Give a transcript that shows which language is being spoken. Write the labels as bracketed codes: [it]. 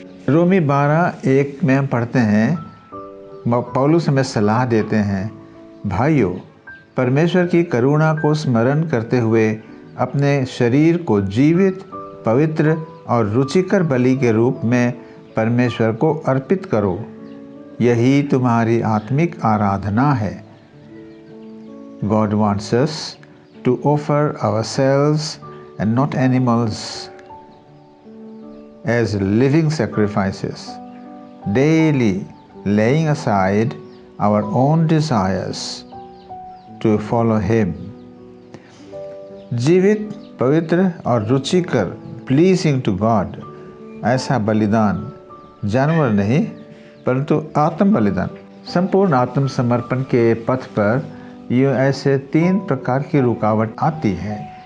[hi] रोमी 12:1 में हम पढ़ते हैं, पौलुस हमें सलाह देते हैं, भाइयों परमेश्वर की करुणा को स्मरण करते हुए अपने शरीर को जीवित, पवित्र और रुचिकर बलि के रूप में परमेश्वर को अर्पित करो, यही तुम्हारी आत्मिक आराधना है। [en] God wants us to offer ourselves and not animals as living sacrifices, daily laying aside our own desires to follow Him. [hi] जीवित, पवित्र और रुचिकर, [en] pleasing to God, [hi] ऐसा बलिदान जानवर नहीं परंतु आत्म बलिदान। संपूर्ण आत्मसमर्पण के पथ पर ये ऐसे 3 प्रकार की रुकावट आती है।